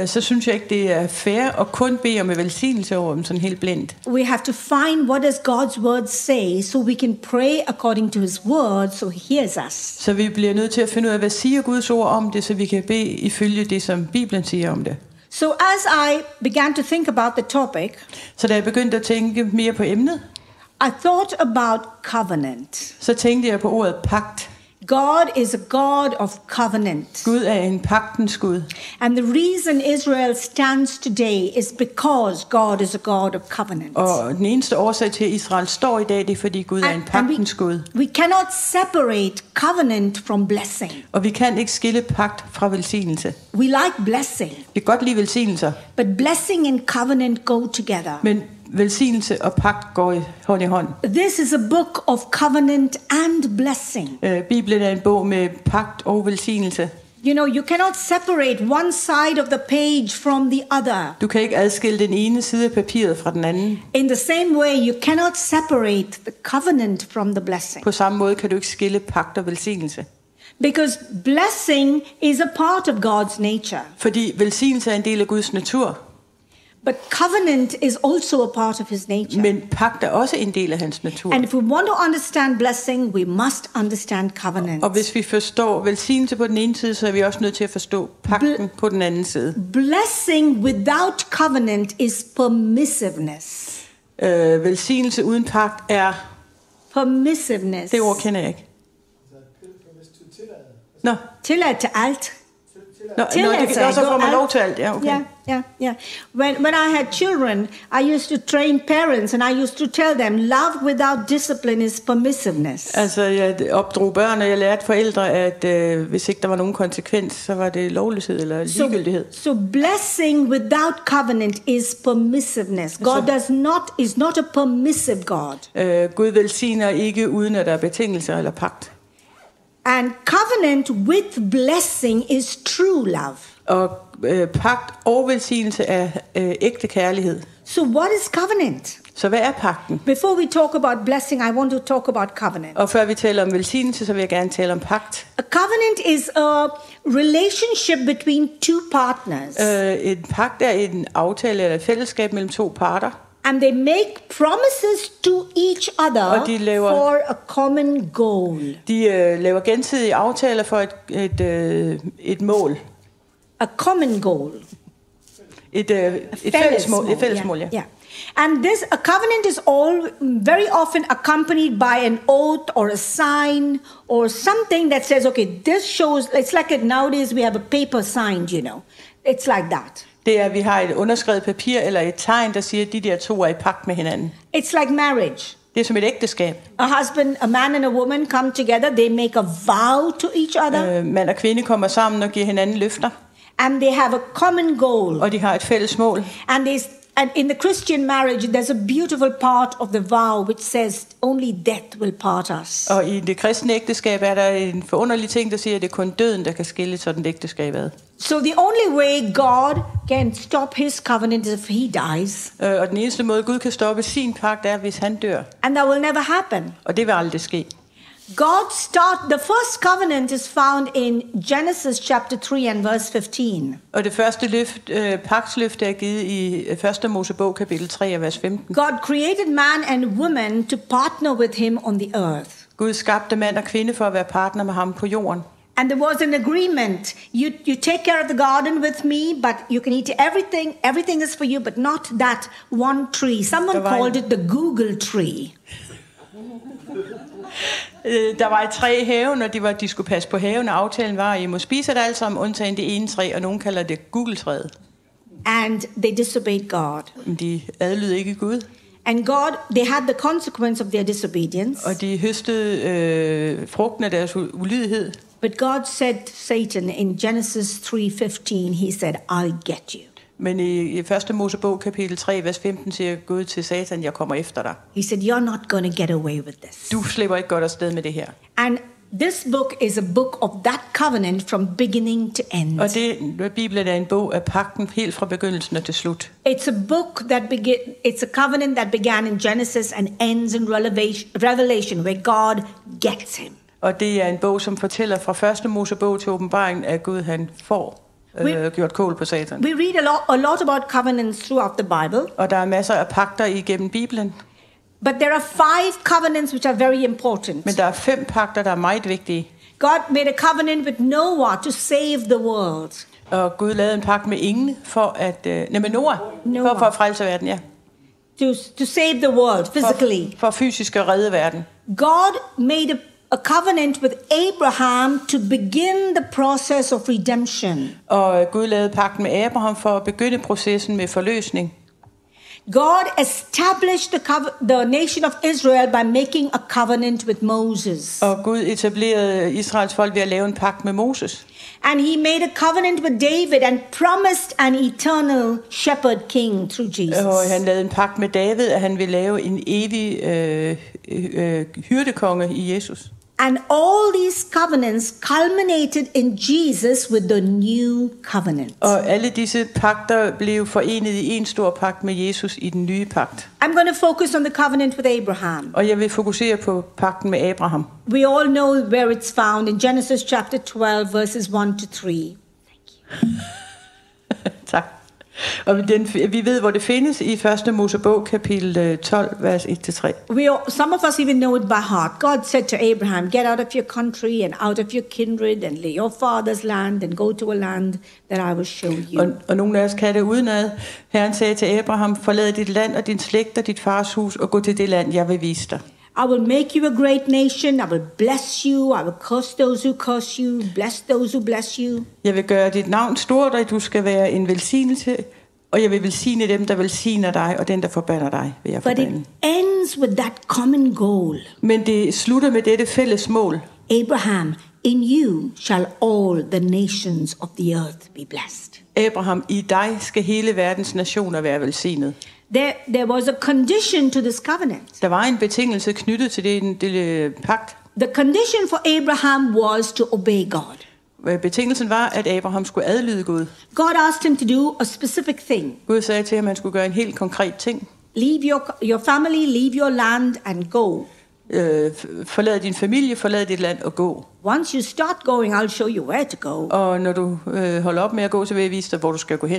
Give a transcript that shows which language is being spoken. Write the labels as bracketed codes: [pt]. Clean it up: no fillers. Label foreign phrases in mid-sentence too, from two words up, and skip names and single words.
[da] Så synes jeg ikke det er fair at kun bede om velsignelse over dem sådan helt blindt. [en] We have to find what does God's word say, so we can pray according to His word, so He hears us. [da] Så vi bliver nødt til at finde ud af, hvad siger Guds ord om det, så vi kan bede ifølge det, som Bibelen siger om det. [en] So as I began to think about the topic, [da] så da jeg begyndte at tænke mere på emnet, [en] I thought about covenant. [da] Så tænkte jeg på ordet pagt. [en] God is a God of covenant. [da] Gud er en pagtens Gud. [en] And the reason Israel stands today is because God is a God of covenant. [da] Og den eneste årsag til, at Israel står i dag, det er, fordi Gud er en pagtens Gud. [en] We cannot separate covenant from blessing. [da] Og vi kan ikke skille pagt fra velsignelse. [en] We like blessing. [da] Vi kan godt lide velsignelser. [en] But blessing and covenant go together. [da] Men velsignelse og pagt går hånd i hånd. [en] This is a book of covenant and blessing. [da] Bibelen er en bog med pagt og velsignelse. [en] You cannot separate one side of the page from the other. [da] Du kan ikke adskille den ene side af papiret fra den anden. [en] In the same way, you cannot separate the covenant from the blessing. [da] På samme måde kan du ikke skille pagt og velsignelse. [en] Because blessing is a part of God's nature. [da] Fordi velsignelse er en del af Guds natur. [en] But covenant is also a part of His nature. [da] Men pagt er også en del af hans natur. [en] And if we want to understand blessing, we must understand covenant. [da] Og hvis vi forstår velsignelse på den ene side, så er vi også nødt til at forstå pagten på den anden side. [en] Blessing without covenant is permissiveness. [da] Velsignelse uden pagt er permissiveness. Det ord kender jeg ikke. Nå. Tillad til alt. Så får man lov til alt. Ja, okay. [en] Yeah. When I had children, I used to train parents, and I used to tell them, love without discipline is permissiveness. [da] Altså, jeg opdrog børn, og jeg lærte forældre, at hvis ikke der var nogen konsekvens, så var det lovløshed eller ligegyldighed. [en] So blessing without covenant is permissiveness. God is not a permissive God. [da] Gud velsigner ikke uden at der er betingelser eller pagt. [en] And covenant with blessing is true love. [da] Og pagt og velsignelse er ægte kærlighed. [en] So what is covenant? [da] Så hvad er pagten? [en] Before we talk about blessing, I want to talk about covenant. [da] Og før vi taler om velsignelse, så vil jeg gerne tale om pagt. [en] A covenant is a relationship between two partners. [da] En pagt er en aftale eller et fællesskab mellem to parter. [en] And they make promises to each other for a common goal. [da] De laver gensidige aftaler for et mål. [en] A common goal. [da] Et fælles mål, ja. [en] Yeah. And a covenant is very often accompanied by an oath or a sign or something that says, okay, this shows, it's like nowadays we have a paper signed, you know. It's like that. [da] Det er, at vi har et underskrevet papir eller et tegn, der siger, at de der to er i pagt med hinanden. [en] It's like marriage. [da] Det er som et ægteskab. [en] A man and a woman come together, they make a vow to each other. [da] Mand og kvinde kommer sammen og giver hinanden løfter. [en] And they have a common goal. [da] Og de har et fælles mål. [en] And in the Christian marriage, there's a beautiful part of the vow which says only death will part us. [da] Og i det kristne ægteskab er der en forunderlig ting, der siger, at det er kun døden, der kan skille sådan et ægteskab ad. [en] So the only way God can stop his covenant is if he dies. [da] Og den eneste måde, Gud kan stoppe sin pagt, er, hvis han dør. [en] And that will never happen. [da] Og det vil aldrig ske. [en] The first covenant is found in Genesis chapter 3 and verse 15. [da] Og det første pagtsløfte er givet i 1. Mosebog kapitel 3 og vers 15. [en] God created man and woman to partner with him on the earth. [da] Gud skabte mand og kvinde for at være partner med ham på jorden. [en] And there was an agreement. You take care of the garden with me, but you can eat everything. Everything is for you, but not that one tree. Someone called it the Google tree. [da] Der var et træ i haven, og de skulle passe på haven, og aftalen var, at I må spise det alt sammen, undtagen det ene træ, og nogen kalder det Google-træet. [en] And they disobeyed God. [da] Men de adlød ikke Gud. [en] And they had the consequence of their disobedience. [da] Og de høstede frugten af deres ulydighed. [en] But God said to Satan in Genesis 3:15, he said, I'll get you. [da] Men i 1. Mosebog kapitel 3 vers 15 siger Gud til Satan, jeg kommer efter dig. [en] He said, you're not going to get away with this. [da] Du slipper ikke godt afsted med det her. [en] And this book is a book of that covenant from beginning to end. [da] Og Bibelen er en bog af pagten helt fra begyndelsen og til slut. [en] It's a covenant that began in Genesis and ends in Revelation, where God gets him. [da] Og det er en bog, som fortæller fra 1. Mosebog til åbenbaringen, at Gud han får gjort kål på Satan. [en] We read a lot about covenants throughout the Bible. [da] Og der er masser af pagter igennem Bibelen. [en] But there are 5 covenants which are very important. [da] Men der er 5 pagter, der er meget vigtige. [en] God made a covenant with Noah to save the world. [da] Og Gud lavede en pagt med Ingen for at Noah. For at frelse verden, ja. [en] To save the world physically. [da] For fysisk at redde verden. [en] God made a covenant with Abraham to begin the process of redemption. [da] Og Gud lavede pagten med Abraham for at begynde processen med forløsning. [en] God established the nation of Israel by making a covenant with Moses. [da] Og Gud etablerede Israels folk ved at lave en pagt med Moses. [en] And he made a covenant with David and promised an eternal shepherd king through Jesus. [da] Og han lavede en pagt med David, at han ville lave en evig hyrdekonge i Jesus. [en] And all these covenants culminated in Jesus with the new covenant. [da] Og alle disse pagter blev forenet i en stor pagt med Jesus i den nye pagt. [en] I'm going to focus on the covenant with Abraham. [da] Og jeg vil fokusere på pagten med Abraham. [en] We all know where it's found in Genesis chapter 12 verses 1 to 3. Thank you. [da] Tak. Og vi ved, hvor det findes i 1. Mosebog kapitel 12 vers 1-3. [en] Some of us even know it by heart. God said to Abraham, get out of your country and out of your kindred and leave your father's land and go to a land that I will show you. [da] Og nogle af os kan det udenad. Herren sagde til Abraham, forlad dit land og din slægt og dit fars hus og gå til det land, jeg vil vise dig. [en] I will make you a great nation. I will bless you. I will curse those who curse you. Bless those who bless you. [da] Jeg vil gøre dit navn stort, og du skal være en velsignelse. Og jeg vil velsigne dem, der velsigner dig, og den, der forbander dig, vil jeg forbande. [en] But it ends with that common goal. [da] Men det slutter med dette fælles mål. [en] Abraham, in you shall all the nations of the earth be blessed. [da] Abraham, i dig skal hele verdens nationer være velsignet. [en] There was a condition to this covenant. [da] Der var en betingelse knyttet til det pagt. [en] The condition for Abraham was to obey God. [da] Betingelsen var, at Abraham skulle adlyde Gud. [en] God asked him to do a specific thing. [da] Gud sagde til ham, at han skulle gøre en helt konkret ting. [en] Leave your family, leave your land and go. [da] Forlad din familie, forlad dit land og gå. [en] Once you start going, I'll show you where to go. [da] Og når du holder op med at gå, så vil jeg vise dig, hvor du skal gå hen.